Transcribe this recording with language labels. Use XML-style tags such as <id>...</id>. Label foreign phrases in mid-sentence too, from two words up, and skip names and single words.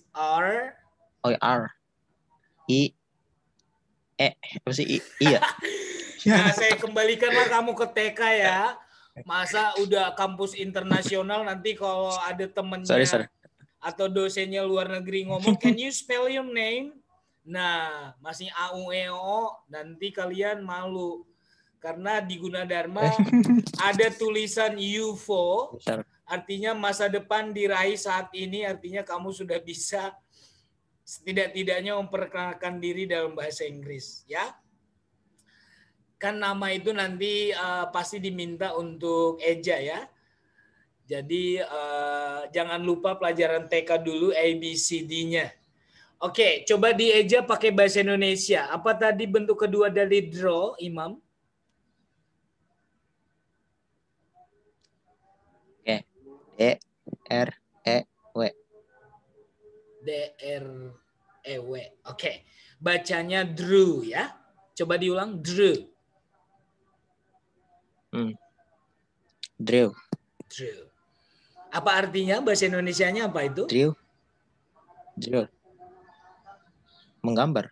<id>R. Oh, R. I. Apa sih? I ya? Nah, saya kembalikanlah kamu ke TK ya. Masa udah kampus internasional, nanti kalau ada temennya Sorry. atau dosennya luar negeri ngomong,</id> <en>can you spell your name?</en> <id>Nah, masih AUEO, nanti kalian malu. Karena di Gunadarma ada tulisan UFO, artinya masa depan diraih saat ini, artinya kamu sudah bisa setidak-tidaknya memperkenalkan diri dalam bahasa Inggris, ya. Kan nama itu nanti pasti diminta untuk eja ya. Jadi jangan lupa pelajaran TK dulu ABCD-nya. Oke, coba dieja pakai bahasa Indonesia. Apa tadi bentuk kedua dari draw, Imam? Oke. D-R-E-W. D-R-E-W. Oke. Bacanya drew ya. Coba diulang, drew. Drew. Apa artinya bahasa Indonesianya apa itu? Drew. Menggambar.</id>